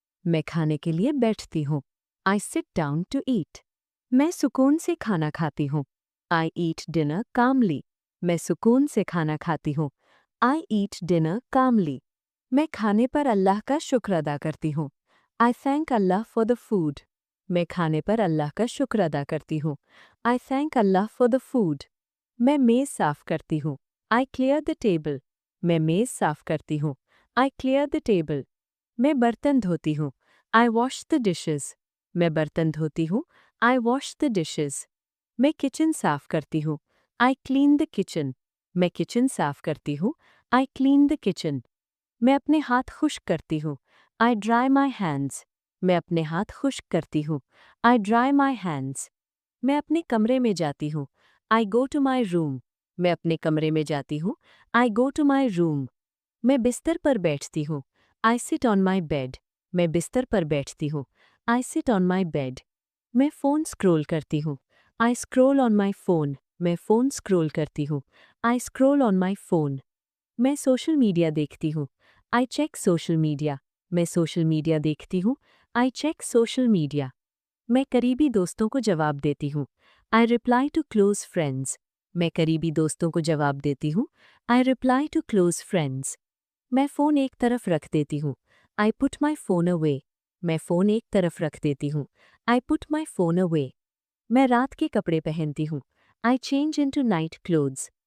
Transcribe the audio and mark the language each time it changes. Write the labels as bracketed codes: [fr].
[hi] मैं खाने के लिए बैठती हूँ. [en] I sit down to eat. [hi] मैं सुकून से खाना खाती हूँ. [en] I eat dinner calmly. [hi] मैं सुकून से खाना खाती हूँ. [en] I eat dinner calmly. [hi] मैं खाने पर अल्लाह का शुक्र अदा करती हूँ. [en] I thank Allah for the food. [hi] मैं खाने पर अल्लाह का शुक्र अदा करती हूँ. [en] I thank Allah for the food. [hi] मैं मेज़ साफ करती हूँ. [en] I clear the table. [hi] मैं मेज़ साफ करती हूँ. [en] I clear the table. [hi] मैं बर्तन धोती हूँ. [en] I wash the dishes. [hi] मैं बर्तन धोती हूँ. [en] I wash the dishes. [hi] मैं किचन साफ करती हूँ. [en] I clean the kitchen. [hi] मैं किचन साफ करती हूँ. [en] I clean the kitchen. [hi] मैं अपने हाथ खुश्क करती हूँ. [en] I dry my hands. [hi] मैं अपने हाथ खुश्क करती हूँ. [en] I dry my hands. [hi] मैं अपने कमरे में जाती हूँ. [en] I go to my room. [hi] मैं अपने कमरे में जाती हूँ. [en] I go to my room. [hi] मैं बिस्तर पर बैठती हूँ. [en] I sit on my bed. [hi] मैं बिस्तर पर बैठती हूँ. [en] I sit on my bed. [hi] मैं फ़ोन स्क्रॉल करती हूँ. [en] I scroll on my phone. [hi] मैं फ़ोन स्क्रॉल करती हूँ. [en] I scroll on my phone. [hi] मैं सोशल मीडिया देखती हूँ. [en] I check social media. [hi] मैं सोशल मीडिया देखती हूँ. [en] I check social media. [hi] मैं करीबी दोस्तों को जवाब देती हूँ. [en] I reply to close friends. [hi] मैं करीबी दोस्तों को जवाब देती हूँ. [en] I reply to close friends. [hi] मैं फ़ोन एक तरफ रख देती हूँ. [en] I put my phone away. [hi] मैं फ़ोन एक तरफ रख देती हूँ. [en] I put my phone away. [hi] मैं रात के कपड़े पहनती हूँ. [en] I change into night clothes.